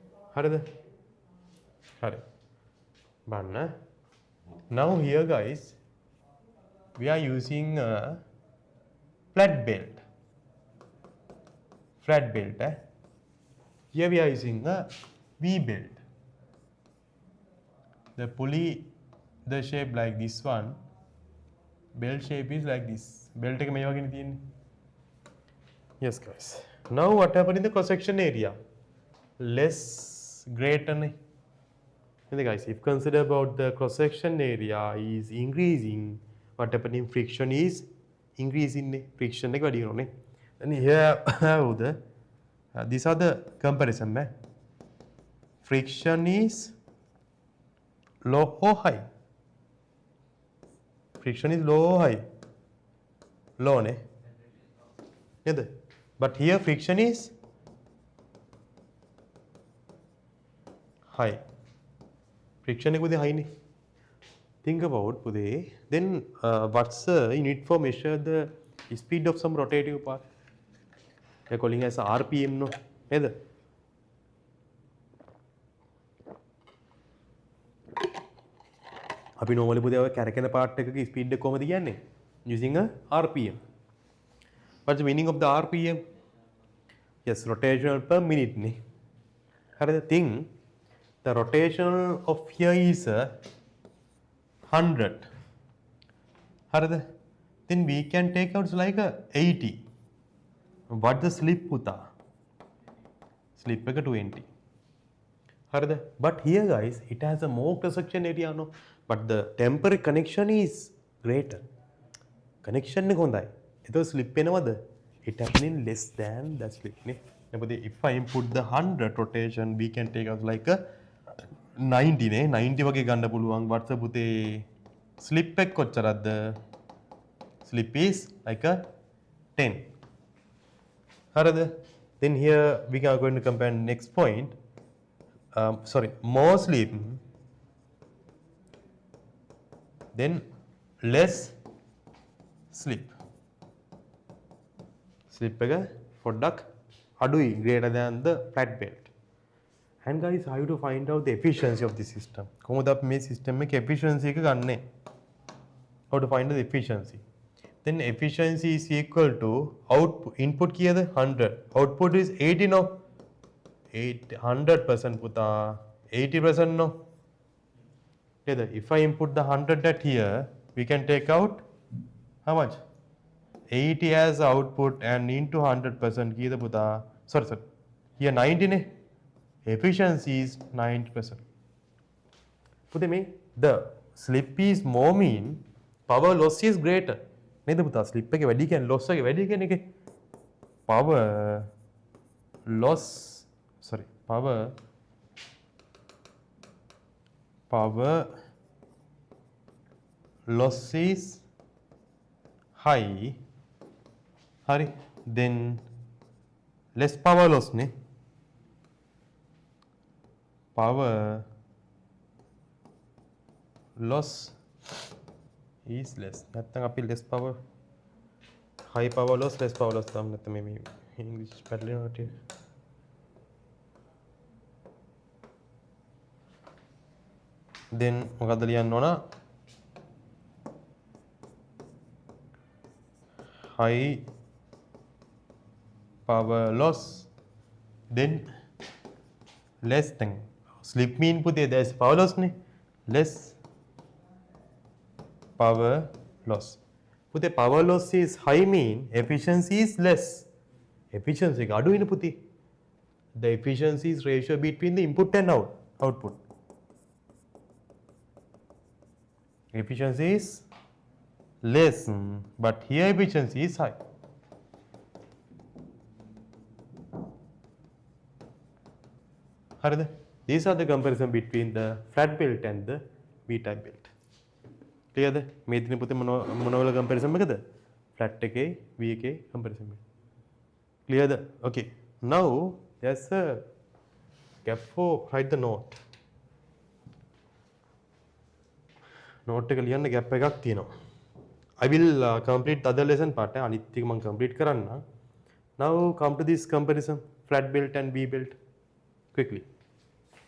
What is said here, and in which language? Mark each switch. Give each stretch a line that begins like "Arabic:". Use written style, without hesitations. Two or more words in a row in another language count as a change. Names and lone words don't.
Sinhala: හරිද? හරි. බලන්න.
English: Now here guys we are using a flat belt. Flat belt. Here we are using a V belt. The pulley, the shape like this one. Belt shape is like this.
Sinhala: Belt එක මේ වගේනේ තියෙන්නේ.
English: Yes guys. Now what happened in the cross section area? Less greater ne. And guys, if consider about the cross section area is increasing, what happened in friction is increasing ne.
Sinhala: Friction එක වැඩි වෙනවා නේ.
English: And here the these are the comparison man. Friction is low or high? Friction is low or high? Low ne.
Sinhala: නේද?
English: But here friction is high.
Sinhala: Friction එක පුතේ high නේ.
English: Think about පුතේ. Then what's the unit for measure the speed of some rotative part? They are calling as RPM no.
Sinhala: නේද? අපි normally පුතේ ඔය කැරකෙන part එකක speed එක කොහමද කියන්නේ?
English: Using a RPM. What's the meaning of the RPM? Yes, rotational per minute ne.
Sinhala: Hariද?
English: Thing the rotation of here is 100.
Sinhala: Hariද?
English: Then we can take out like a 80. What the slip puta? Slip එක 20.
Sinhala: Hariද?
English: But here guys, it has a more cross section area no. But the temporary connection is greater.
Sinhala: Connection එක හොඳයි. එතකොට slip වෙනවද?
English: It happening less than the slip නේ. එතකොට if I input the 100 rotation, we can take out like a 90 නේ.
Sinhala: 90 වගේ ගන්න පුළුවන්. WhatsApp පුතේ slip එක කොච්චරද?
English: Slip is like a 10.
Sinhala: හරිද?
English: Then here we are going to compare next point. More slip, then less slip.
Sinhala: Slip එක පොඩ්ඩක් අඩුයි
English: greater than the flat belt. And guys, how to find out the efficiency of the system?
Sinhala: කොහොමද අපි මේ system එකේ efficiency එක ගන්නෙ?
English: How to find the efficiency? Then efficiency is equal to output. Input කීයද? 100. Output is 80 no. 100% පුතා 80% no. Okay, if I input the 100 at here, we can take out how much? 80 as output and into 100%
Sinhala: කීයද පුතා.
English: Sorry. Here 90 ne. Efficiency is 90%.
Sinhala: පුතා මේ
English: the slip is more mean power loss is greater.
Sinhala: නේද පුතා slip එක වැඩි කියන්නේ loss එක වැඩි කියන එකේ
English: power loss is high. Hari, then less power loss ne. Power loss is less.
Sinhala: නැත්නම් අපි
English: less power high power loss less power loss
Sinhala: තමයි නැත්නම් මේ English පැටලෙනවා ටික. Then මොකද්ද ලියන්න ඕන?
English: High power loss, then less thing. Slip mean puthe there's power loss ne. Less power loss. Puthe power loss is high mean efficiency is less.
Sinhala: Efficiency එක අඩු වෙන පුතේ.
English: The efficiency is ratio between the input and output. Efficiency is less, but here efficiency is high.
Sinhala: Harada?
English: These are the comparison between the flat belt and the V-type belt. Clear?
Sinhala: මේ දින පුතේ මොනවල comparison එකද? Flat එකේ V එකේ comparison එක.
English: Clear? Okay. Now there's a gap for write the note.
Sinhala: Note එක ලියන්න gap එකක් තියෙනවා.
English: I will complete the other lesson part.
Sinhala: අනිත් ටික මම complete කරන්න.
English: Now come to this comparison flat belt and V belt quickly.